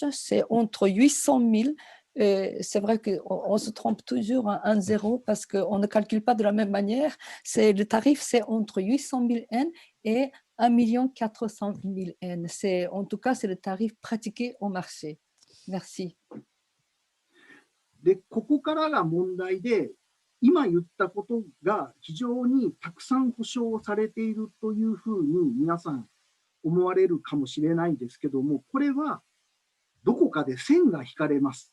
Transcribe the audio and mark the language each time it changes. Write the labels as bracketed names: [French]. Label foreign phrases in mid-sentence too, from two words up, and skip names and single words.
[French] C'est entre 800 000. C'est vrai qu'on se trompe toujours à 1,0 parce qu'on ne calcule pas de la même manière. Le tarif, c'est entre 800 000 N et 1 400 000 N. En tout cas, c'est le tarif pratiqué au marché. Merci. [Japanese] で、ここからが問題で、今言ったことが非常にたくさん保証されているというふうに皆さん思われるかもしれないですけども、これはどこかで線が引かれます。